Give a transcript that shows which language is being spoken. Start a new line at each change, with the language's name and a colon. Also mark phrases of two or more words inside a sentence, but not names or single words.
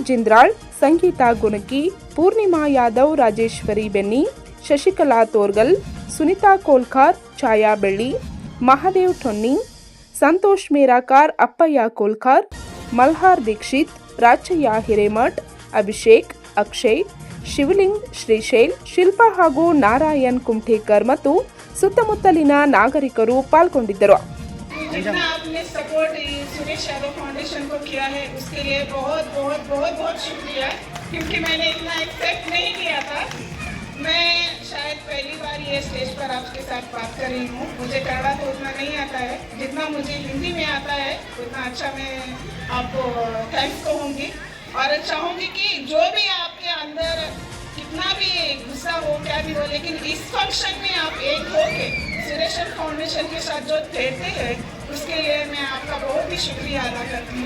Kannada: ಜಿಂದ್ರಾಳ್, ಸಂಗೀತಾ ಗುಣಕಿ, ಪೂರ್ಣಿಮಾ ಯಾದವ್, ರಾಜೇಶ್ವರಿ ಬೆನ್ನಿ, ಶಶಿಕಲಾ ತೋರ್ಗಲ್, ಸುನಿತಾ ಕೋಲ್ಕಾರ್, ಛಾಯಾ ಬೆಳ್ಳಿ, ಮಹಾದೇವ್ ಟೊನ್ನಿ, ಸಂತೋಷ್ ಮೇರಾಕಾರ್, ಅಪ್ಪಯ್ಯ ಕೋಲ್ಕಾರ್, ಮಲ್ಹಾರ್ ದೀಕ್ಷಿತ್, ರಾಚಯ್ಯ ಹಿರೇಮಠ್, ಅಭಿಷೇಕ್, ಅಕ್ಷಯ್, ಶಿವಲಿಂಗ್, ಶ್ರೀಶೈಲ್, ಶಿಲ್ಪಾ ಹಾಗೂ ನಾರಾಯಣ್ ಕುಮಠೇಕರ್ ಮತ್ತು ಸುತ್ತಮುತ್ತಲಿನ ನಾಗರಿಕರು ಪಾಲ್ಗೊಂಡಿದ್ದರು.
Hindi: जितना आपने सपोर्ट सुरेश यादव फाउंडेशन को किया है उसके लिए बहुत बहुत बहुत बहुत शुक्रिया, क्योंकि मैंने इतना एक्सपेक्ट नहीं किया था। मैं शायद पहली बार ये स्टेज पर आपके साथ बात कर रही हूँ। मुझे कन्नड़ा तो उतना नहीं आता है, जितना मुझे हिंदी में आता है उतना अच्छा मैं आपको थैंक्स कहूँगी और चाहूँगी कि जो भी आपके अंदर कितना भी गुस्सा हो क्या भी हो, लेकिन इस फंक्शन में आप एक होके सुरेश फाउंडेशन के साथ जो देते हैं उसके लिए मैं आपका बहुत ही शुक्रिया अदा करती हूँ।